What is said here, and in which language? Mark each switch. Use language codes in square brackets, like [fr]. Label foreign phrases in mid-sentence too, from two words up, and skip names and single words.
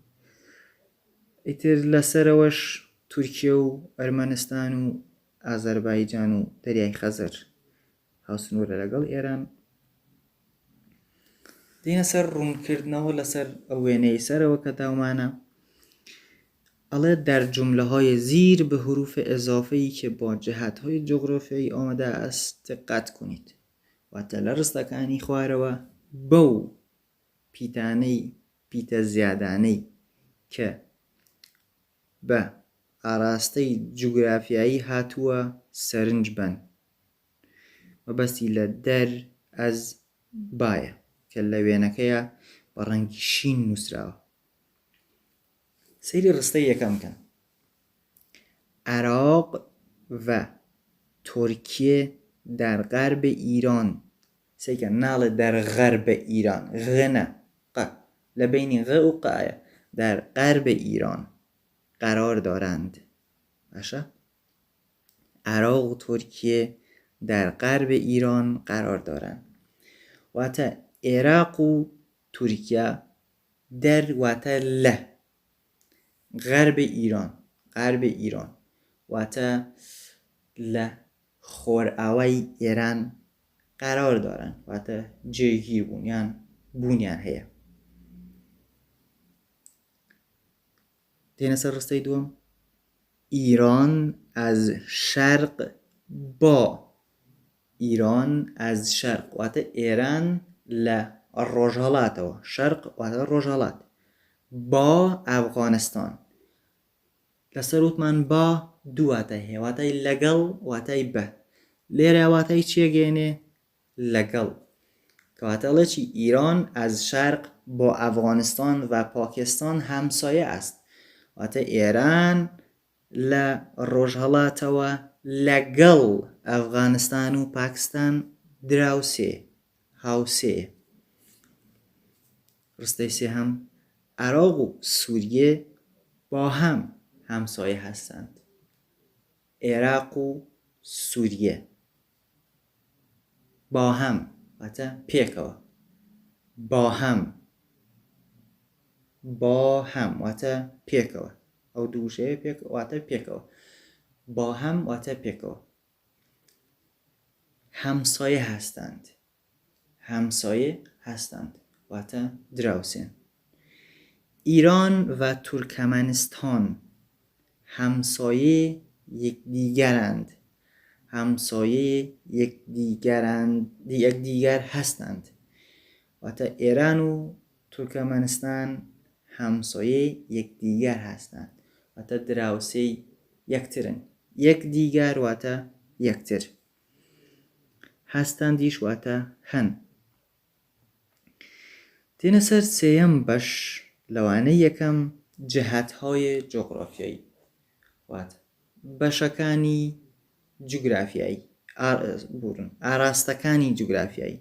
[ckb] ئیتر لەسەرەوەش تورکیە و ئەرمەنستان و ئازەربایجان و دەریای خەزەر هاوسنوورە لەگەڵ ئێران. دێنە سەر ڕوونکردنەوە لەسەر ئەو وێنەی سەرەوە کە داومانە. [fa] ئەڵێ در جمله‌های زیر به حروف اضافه‌ای که با جهت‌های جغرافیایی آمده است دقت کنید. [ckb] واتە لە ڕستەکانی خوارەوە بەو پیتانەی، پیتە زیادانەی کە بە ئاراستەی جوگرافیایی هاتووە سەرنج بن. مەبەستی لە دەر ئەز باە کە لە وێنەکەیە بە ڕەنگی شین نووسراوە. سەیری ڕستەی یەکەم بکەن. [fa] عراق و ترکیه در غرب ایران، [ckb] سیکن ناڵێ [fa] در غرب ایران، [ckb] غنە ق لە بینی غ و قایە، [fa] در غرب ایران قرار دارند. باشە، عراق و ترکیه در غرب ایران قرار دارند. [ckb] واتە عێراق و تورکیا. در واتە لە. غەربی ئیران واتە لە خۆرئاوای ئێران [fa] قرار دارن، [ckb] واتە جێگیر بوون یان بوونیان هەیە. تێنە سەر ڕستەی دووەم. [fa] ایران از شرق با. ایران از شرق [ckb] واتە ئێران لە ڕۆژهەڵاتەوە. شەرق واتە ڕۆژهەڵات. با ئەفغانستان. لەسەر وتمان با دوو واتای هەیە، واتای لەگەڵ واتای بە. لێرە واتای چێگەێنێ؟ لەگەڵ. کەواتە ئەڵێ چی؟ [fa] ایران از شرق با افغانستان و پاکستان همسایه است. [ckb] واتە ئێران لە ڕۆژهەڵاتەوە لەگەڵ ئەفغانستان و پاکستان دراوسێ، هاوسێ. ڕستەی سێهەم. [fa] عراق و سووریە با هم همسایه هستند. [ckb] عێراق و سووریە [fa] با هم [ckb] واتە پێکەوە. [fa] با هم [ckb] واتە پێکەوە. ئەو دووشەیە واتە پێکەوە. [fa] با هم [ckb] واتە پێکەوە. [fa] همسایه هستند [ckb] واتە دراوسێن. [fa] ایران و ترکمنستان همسایه یکدیگرند. یکدیگر هستند. [ckb] واتە ئێران و تورکمنستان [fa] همسایه یکدیگر هستند. [ckb] واتە دراوسێی یەکترن. یەکدیگر واتە یەکتر. هەستاندیش واتە هەن. تێنە سەر سێیەم بەش لەوانەی یەکەم [fa] جەهەت‌های جوغرافیایی [ckb] واتە بەشەکانی جوگرافیایی، ئاراستەکانی جوگرافیایی.